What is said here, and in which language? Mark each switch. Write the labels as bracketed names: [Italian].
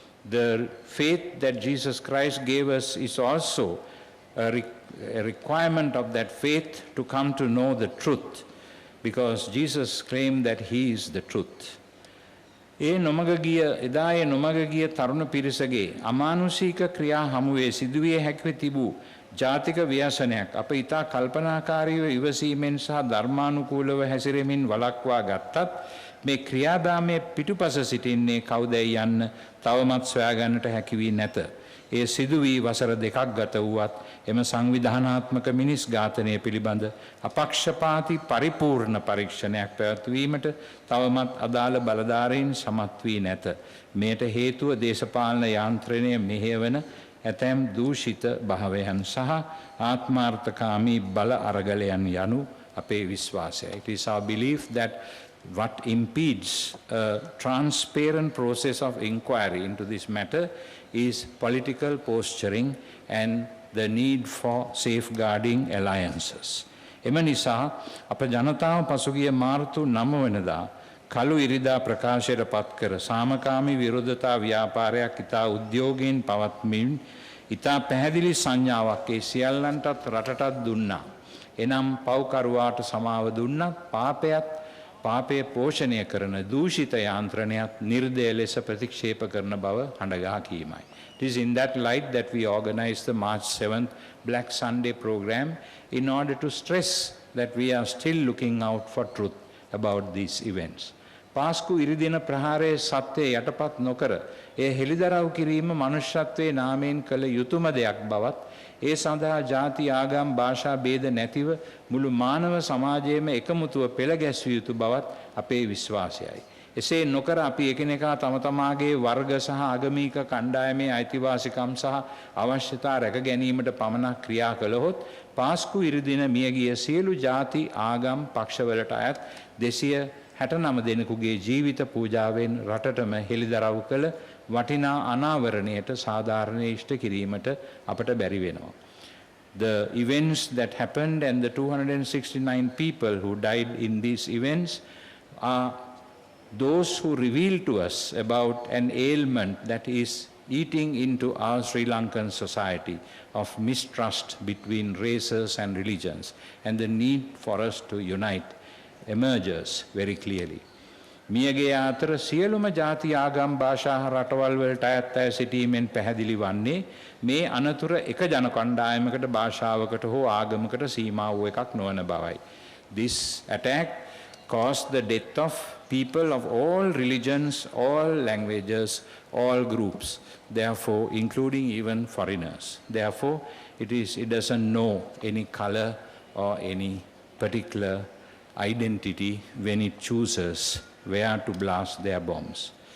[English] The faith that Jesus Christ gave us is also a requirement of that faith to come to know the truth, because Jesus claimed that he is the truth. [Sinhala] එදායේ නොමග ගිය තරුණ පිරිසගේ අමානුෂික ක්‍රියා හමුවේ සිදුවිය හැකිව තිබූ ජාතික ව්‍යසනයක් අප ඉතා කල්පනාකාරීව ඉවසීමෙන් සහ ධර්මානුකූලව හැසිරෙමින් වළක්වා ගත්තත් මේ ක්‍රියාදාමයේ පිටුපස සිටින්නේ කවුදයි යන්න තවමත් සොයාගන්නට හැකි වී නැත. ඒ සිදු වී වසර 2ක් ගත වුවත් එම සංවිධානාත්මක මිනිස් ඝාතනය පිළිබඳ අපක්ෂපාතී පරිපූර්ණ පරීක්ෂණයක් පැවැත්වීමට තවමත් අදාළ බලධාරීන් සමත් වී නැත. මෙයට හේතුව දේශපාලන යාන්ත්‍රණය මෙහෙයවන ඇතැම් දූෂිත භාවයන් සහ ආත්මාර්ථකාමී බල අරගලයන් යනු අපේ විශ්වාසය. [English] It is our belief that what impedes a transparent process of inquiry into this matter is political posturing and the need for safeguarding alliances. [Sinhala] එම නිසා අප ජනතාව පසුගිය මාර්තු 9 වෙනිදා කළු ඉරිදා ප්‍රකාශයට පත් කර සාමකාමී විරෝධතා ව්‍යාපාරයක් ඉතා උද්‍යෝගයෙන් පවත්මින් ඉතා පැහැදිලි සංඥාවක් ඒ සියල්ලන්ටත් රටටත් දුන්නා. එනම් පව්කරුවාට සමාව දුන්නත් පාපය පෝෂණය කරන දූෂිත යාන්ත්‍රණයක් නිර්දය ලෙස ප්‍රතික්ෂේප කරන බව හඬගා කීමයි. [English] It is in that light that we organized the March 7th Black Sunday program in order to stress that we are still looking out for truth about these events. [Sinhala] පාස්කු ඉරිදින ප්‍රහාරයේ සත්‍යය යටපත් නොකර ඒ හෙළිදරව් කිරීම මනුෂ්‍යත්වයේ නාමයෙන් කළ යුතුම දෙයක් බවත් ඒ සඳහා ජාති ආගම් භාෂා ભેද නැතිව මුළු මානව සමාජයේම එකමුතුව පෙළ ගැස්විය යුතු බවත් අපේ විශ්වාසයයි. එසේ නොකර අපි එකිනෙකා තම තමාගේ වර්ග සහ ආගමික කණ්ඩායමේ අයිතිවාසිකම් සහ අවශ්‍යතා රැක ගැනීමට පමණක් ක්‍රියා කළහොත් පාස්කු ඉරිදින මියගිය සියලු ජාති ආගම් පක්ෂවලට අයත් 269 දෙනෙකුගේ ජීවිත පූජාවෙන් රටටම හෙළිදරව් කළ වටිනා අනාවරණයට සාධාරණය ඉෂ්ට කිරීමට අපට බැරි වෙනවා. [English] The events that happened and the 269 people who died in these events are those who reveal to us about an ailment that is eating into our Sri Lankan society of mistrust between races and religions, and the need for us to unite emerges very clearly. [Sinhala] මියගේ අතර සියලුම ජාති ආගම් භාෂා රටවල් වලට අයත් අය සිටීමෙන් පැහැදිලි වන්නේ මේ අනතුර එක ජන කණ්ඩායමකට භාෂාවකට හෝ ආගමකට සීමා වූ එකක් නොවන බවයි. [English] This attack caused the death of people of all religions, all languages, all groups, therefore including even foreigners. Therefore it doesn't know any color or any particular identity when it chooses where to blast their bombs.